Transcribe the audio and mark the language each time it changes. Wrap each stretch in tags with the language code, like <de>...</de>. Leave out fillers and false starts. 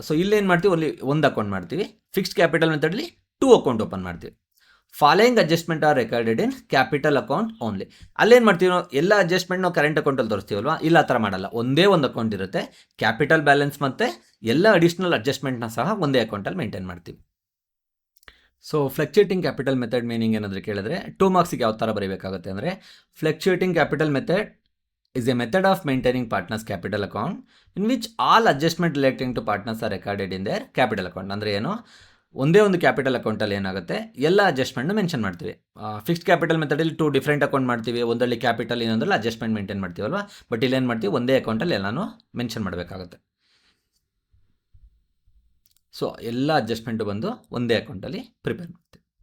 <kn>So ಇಲ್ಲೇನು ಮಾಡ್ತೀವಿ, only 1 account ಮಾಡ್ತೀವಿ. ಫಿಕ್ಸ್ಡ್ ಕ್ಯಾಪಿಟಲ್ ಮೆಥಡಲ್ಲಿ 2 ಅಕೌಂಟ್ ಓಪನ್ ಮಾಡ್ತೀವಿ.</kn> <en>Following adjustment are recorded in capital account only.</en> <kn>ಅಲ್ಲೇನು ಮಾಡ್ತೀವಿ ನಾವು, ಎಲ್ಲ ಅಡ್ಜಸ್ಟ್ಮೆಂಟ್ ನಾವು ಕರೆಂಟ್ ಅಕೌಂಟಲ್ಲಿ ತೋರಿಸ್ತೀವಲ್ವಾ, ಇಲ್ಲ ಆ ಥರ ಮಾಡಲ್ಲ. ಒಂದೇ ಒಂದು ಅಕೌಂಟ್ ಇರುತ್ತೆ, ಕ್ಯಾಪಿಟಲ್ ಬ್ಯಾಲೆನ್ಸ್ ಮತ್ತು ಎಲ್ಲ ಅಡಿಷ್ನಲ್ ಅಡ್ಜಸ್ಟ್ಮೆಂಟ್ನ ಸಹ ಒಂದೇ ಅಕೌಂಟಲ್ಲಿ ಮೇಂಟೈನ್ ಮಾಡ್ತೀವಿ. So fluctuating capital method meaning ಏನಾದರೂ ಕೇಳಿದ್ರೆ 2 ಮಾರ್ಕ್ಸಿಗೆ ಯಾವ ಥರ ಬರೀಬೇಕಾಗುತ್ತೆ ಅಂದರೆ,</kn> <en>Fluctuating capital method is a method of maintaining partners capital account in which all adjustment relating to partners are recorded in their capital account.</en> <kn>ಅಂದರೆ ಏನು, ಒಂದೇ ಒಂದು ಕ್ಯಾಪಿಟಲ್ ಅಕೌಂಟಲ್ಲಿ ಏನಾಗುತ್ತೆ, ಎಲ್ಲ ಅಡ್ಜಸ್ಟ್ಮೆಂಟ್ನ ಮೆನ್ಷನ್ ಮಾಡ್ತೀವಿ. ಫಿಕ್ಸ್ಡ್ ಕ್ಯಾಪಿಟಲ್ ಮೆಥಡಲ್ಲಿ 2 ಡಿಫ್ರೆಂಟ್ ಅಕೌಂಟ್ ಮಾಡ್ತೀವಿ, ಒಂದರಲ್ಲಿ ಕ್ಯಾಪಿಟಲ್, ಇನ್ನೊಂದರಲ್ಲಿ ಅಡ್ಜಸ್ಟ್ಮೆಂಟ್ ಮೇಂಟೈನ್ ಮಾಡ್ತೀವಲ್ವಾ. ಬಟ್ ಇಲ್ಲೇನು ಮಾಡ್ತೀವಿ, ಒಂದೇ ಅಕೌಂಟಲ್ಲಿ ಎಲ್ಲನೂ ಮೆನ್ಷನ್ ಮಾಡಬೇಕಾಗುತ್ತೆ. ಸೊ ಎಲ್ಲ ಅಡ್ಜಸ್ಟ್ಮೆಂಟು ಬಂದು ಒಂದೇ ಅಕೌಂಟಲ್ಲಿ ಪ್ರಿಪೇರ್ ಮಾಡ್ತೀವಿ.</kn>